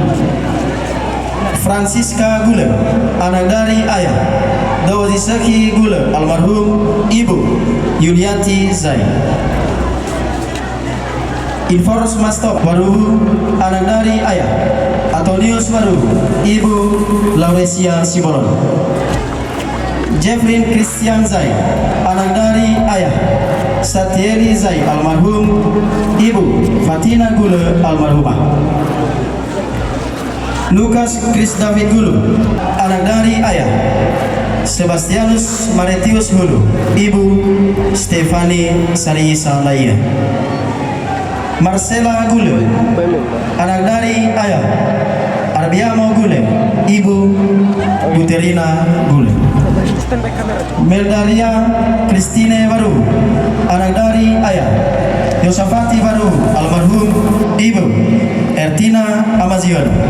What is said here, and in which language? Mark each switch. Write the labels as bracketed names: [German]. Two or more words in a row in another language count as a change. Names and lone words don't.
[Indonesian] Francisca Gula, anak dari ayah Dawazisaki Gula almarhum, ibu Yuliati Zai. Inforus Mastop Baru, anak dari ayah Antonius Baru, ibu Lauresia Sibolon. Jeffrey Christian Zai, anak dari ayah Satieli Zai almarhum, ibu Fatina Gula almarhumah. Lukas Chris David Gulu, anak dari ayah Sebastianus Maretius Gulu, ibu Stefani Sarisa Laia. Marcela Gule, anak dari ayah Arbiamo Gule, ibu Buterina Gule. Meldaria Christine Baru, anak dari ayah Yosafati Baru almarhum, ibu Ertina Amazion.